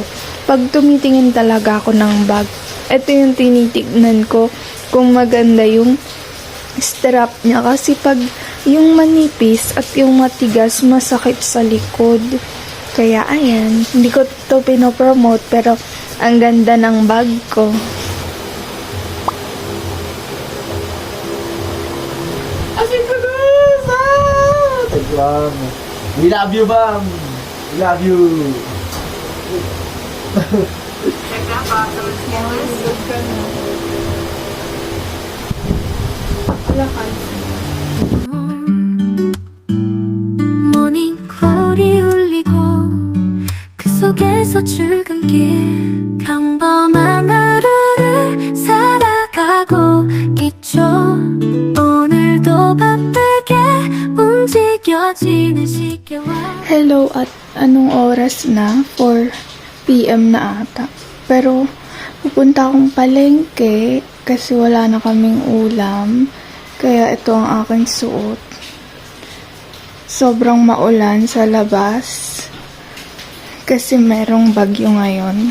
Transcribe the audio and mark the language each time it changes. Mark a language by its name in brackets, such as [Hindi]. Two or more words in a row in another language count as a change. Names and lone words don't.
[Filipino] Pag tumitingin talaga ako ng bag, ito yung tinitignan ko kung maganda yung strap niya. Kasi pag yung manipis at yung matigas, masakit sa likod. Kaya ayan, hindi ko to pinopromote pero ang ganda ng bag ko. [English] We love you, ma'am. We love you. [Korean] 모닝콜이 울리고 그 속에서 출근길 평범한 하루를 살아가고 있죠. 오늘도 바쁘게 움직여지는 시계와 [Filipino] Hello, at anong oras na? 4 PM na ata. Pero Pupunta akong palengke kasi wala na kaming ulam. Kaya ito ang aking suot. Sobrang maulan sa labas kasi merong bagyo ngayon.